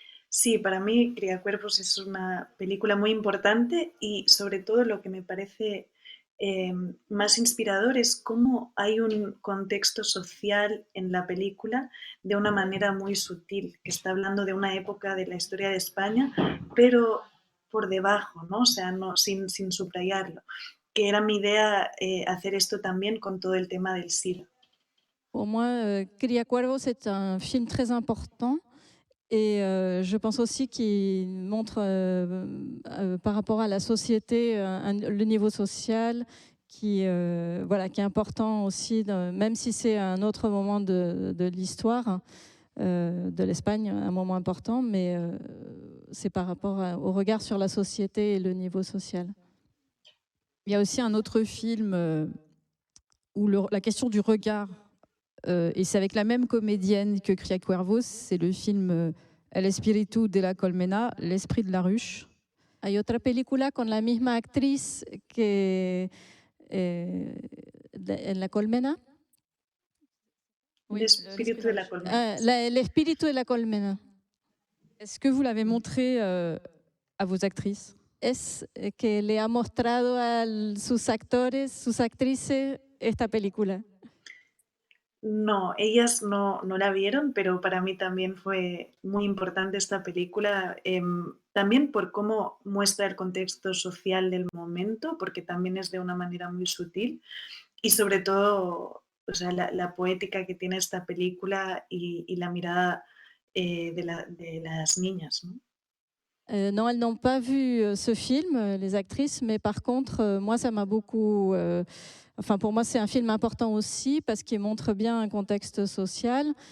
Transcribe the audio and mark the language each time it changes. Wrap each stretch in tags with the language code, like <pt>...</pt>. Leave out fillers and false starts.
<es>Sí, para mí Cría Cuervos es una película muy importante y sobre todo lo que me parece más inspirador es cómo hay un contexto social en la película de una manera muy sutil, que está hablando de una época de la historia de España, pero por debajo, ¿no? O sea, no, sin subrayarlo, que era mi idea hacer esto también con todo el tema del SIDA.</es> <fr>Pour moi, Cría Cuervos est un film très important. Et je pense aussi qu'il montre par rapport à la société le niveau social qui est important aussi, même si c'est un autre moment de l'histoire de l'Espagne, un moment important, mais c'est par rapport au regard sur la société et le niveau social. Il y a aussi un autre film où la question du regard, et c'est avec la même comédienne que Cría Cuervos, c'est le film El espíritu de la colmena, l'esprit de la ruche.</fr> <es>Hay otra película con la misma actriz que en La Colmena.</es> <fr>Oui,</fr> <es>L'espíritu de la colmena. El espíritu de la colmena.</es> <fr>Est-ce que vous l'avez montré à vos actrices?</fr> <es>Es que le ha mostrado a sus actores, sus actrices, esta película. No, ellas no la vieron, pero para mí también fue muy importante esta película, también por cómo muestra el contexto social del momento, porque también es de una manera muy sutil, y sobre todo, o sea, la poética que tiene esta película y la mirada de las niñas, ¿no?</es> <fr>Non, elles n'ont pas vu ce film, les actrices, mais par contre, moi, ça m'a beaucoup... Enfin, pour moi, c'est un film important aussi parce qu'il montre bien un contexte social.</fr>